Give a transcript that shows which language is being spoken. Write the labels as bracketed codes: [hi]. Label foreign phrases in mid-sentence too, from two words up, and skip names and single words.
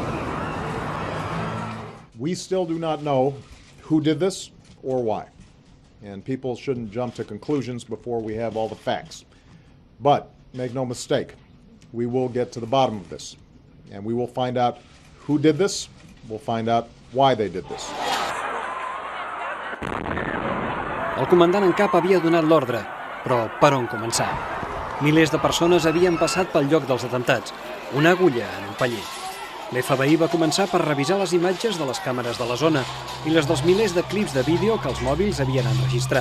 [en] We still do not know who did this or why. and people shouldn't jump to conclusions before we have all the facts. But make no mistake, we will get to the bottom of this, and we will find out who did this, we'll find out why they did this. [ca] El comandant en cap havia donat l'ordre, però per on començar? Milers de persones havien passat pel lloc dels atemptats, una agulla en un paller. L'FBI va començar per revisar les imatges de les càmeres de la zona i les dels milers de clips de vídeo que els mòbils havien enregistrat.